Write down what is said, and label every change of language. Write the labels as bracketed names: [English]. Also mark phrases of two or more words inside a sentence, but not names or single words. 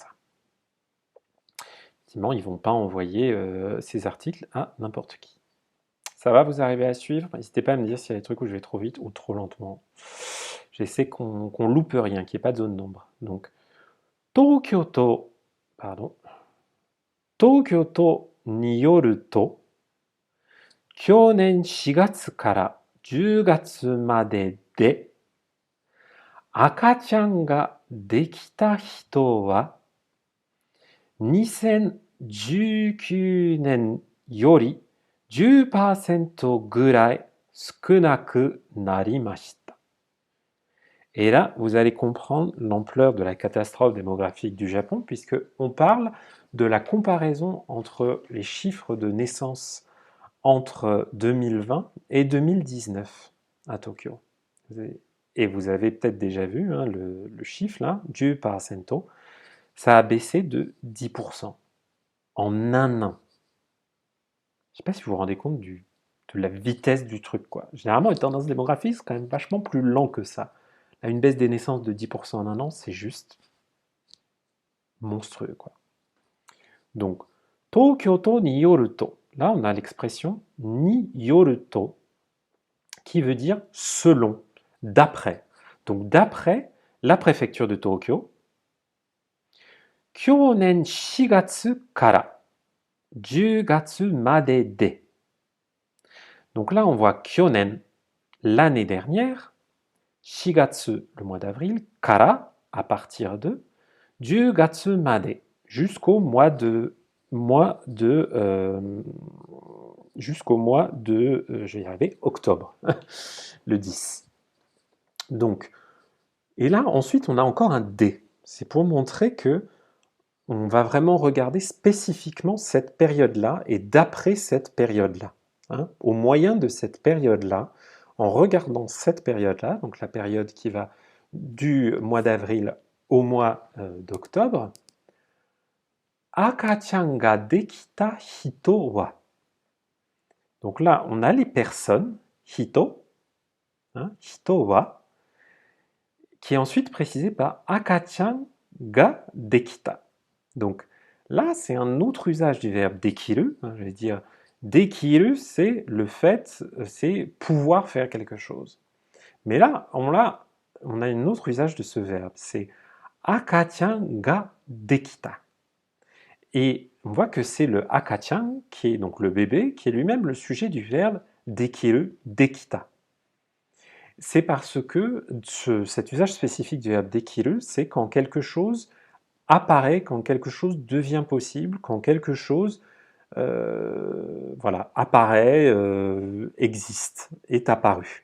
[French] Effectivement, ils ne vont pas envoyer ces articles à n'importe qui. Ça va, vous arrivez à suivre? N'hésitez pas à me dire s'il y a des trucs où je vais trop vite ou trop lentement. J'essaie qu'on loupe rien, qu'il n'y ait pas de zone d'ombre. Donc, [Japanese] 東京都によると, kyonen 4月から10月までで、赤ちゃんができた人は、2019年より 10% ぐらい少なくなりました。 [French] Et là, vous allez comprendre l'ampleur de la catastrophe démographique du Japon, puisqu'on parle de la comparaison entre les chiffres de naissance entre 2020 et 2019 à Tokyo. Et vous avez peut-être déjà vu hein, le chiffre là, 10%, ça a baissé de 10% en un an. Je ne sais pas si vous vous rendez compte de la vitesse du truc, quoi. Généralement, les tendances démographiques, c'est quand même vachement plus lent que ça. Là, une baisse des naissances de 10% en un an, c'est juste monstrueux, quoi. Donc, [Japanese] 東京都によると. [French] Là, on a l'expression [Japanese] によると, [French] qui veut dire selon, d'après. Donc, d'après la préfecture de Tokyo, [Japanese] 去年4月から10月までで. [French] Donc là, on voit Kyonen, l'année dernière, Shigatsu, le mois d'avril, Kara, à partir de, [Japanese] 10 月まで, [French] jusqu'au mois de, je vais y arriver, octobre, le 10. Donc, et là, ensuite, on a encore un D. C'est pour montrer que on va vraiment regarder spécifiquement cette période-là et d'après cette période-là. Hein, au moyen de cette période-là, en regardant cette période-là, donc la période qui va du mois d'avril au mois d'octobre, [Japanese] 赤ちゃんができた人は. [French] Donc là, on a les personnes, hito, hein, [Japanese] 人は, [French] qui est ensuite précisé par [Japanese] 赤ちゃんができた. [French] Donc là, c'est un autre usage du verbe dekiru. Hein, je vais dire dekiru, c'est le fait, c'est pouvoir faire quelque chose. Mais là, on a un autre usage de ce verbe, c'est [Japanese] 赤ちゃんができた. [French] Et on voit que c'est le akachan, qui est donc le bébé, qui est lui-même le sujet du verbe [Japanese] できる、できた. [French] C'est parce que cet usage spécifique du verbe dekiru, c'est quand quelque chose apparaît, quand quelque chose devient possible, quand quelque chose voilà, apparaît, existe, est apparu.